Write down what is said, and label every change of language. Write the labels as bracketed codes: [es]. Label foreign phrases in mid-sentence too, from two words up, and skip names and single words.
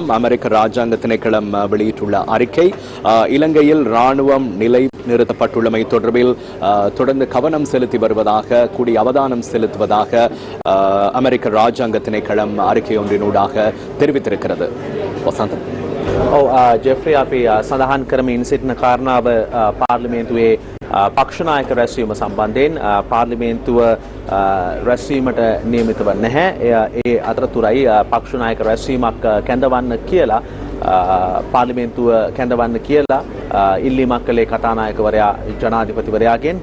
[ta] அமெரிக்க ராஜாங்க திணைக்களம் வெளியிட்டுள்ள அறிக்கை, இலங்கையில் ராணுவம் நிலை நிறுத்தப்பட்டுள்ளமை தொடர்பில் தொடர்ந்து கவனம் செலுத்தி வருவதாக, கூடிய அவதானம் செலுத்துவதாக அமெரிக்க ராஜாங்க திணைக்களம் அறிக்கை ஒன்றினூடாக தெரிவித்திருக்கிறது. வசந்தம். [si] ජෙෆ්‍රි අපි සඳහන් කරමින් සිටින කාරණාව පාර්ලිමේන්තුවේ පක්ෂ නායක රැස්වීම සම්බන්ධයෙන් පාර්ලිමේන්තුව රැස්වීමට නියමිතව නැහැ. ඒ අතරතුරයි පක්ෂ නායක රැස්වීමක් කැඳවන්න කියලා පාර්ලිමේන්තුව කැඳවන්න කියලා ඉල්ලීමක් කළේ කතානායකවරයා ජනාධිපතිවරයාගෙන්.